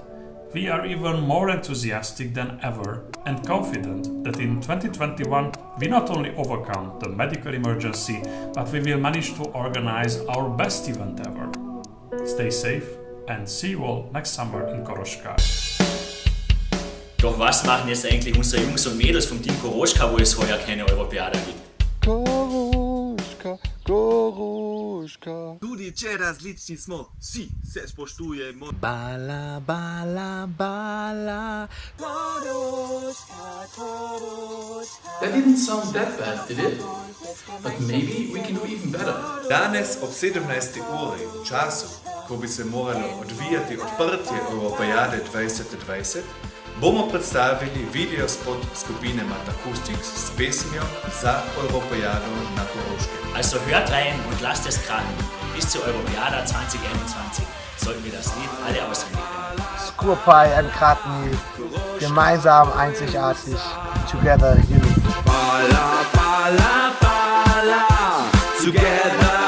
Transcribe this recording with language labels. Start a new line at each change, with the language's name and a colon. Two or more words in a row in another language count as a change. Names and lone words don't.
English: We are even more enthusiastic than ever and confident that in 2021 we not only overcome the medical emergency, but we will manage to organize our best event ever. Stay safe and see you all next summer in Koroška.
German: Doch was machen jetzt eigentlich unsere Jungs und Mädels vom Team Koroška, wo es heuer keine Europäada gibt?
Slovenian: Koroška, Koroška. Tudi če različni smo, vsi se spoštujemo. Bala, bala, bala. Koroška, Koroška.
English: That didn't sound that bad, did it? But maybe we can do even better.
Slovenian: Danes ob 17. uri, v času, ko bi se moralo odvijati odprtje Europeade 2020, bomo predstavili videospot skupine Matakustics s pesmijo za Europeado na Koroškem.
German: Also hört rein und lasst es krachen. Bis zur Europäada 2021 sollten wir das Lied alle auswendig lernen.
Slovenian: Skupaj enkratni,
German: gemeinsam einzigartig,
English: together unique. Bala, bala, bala, together.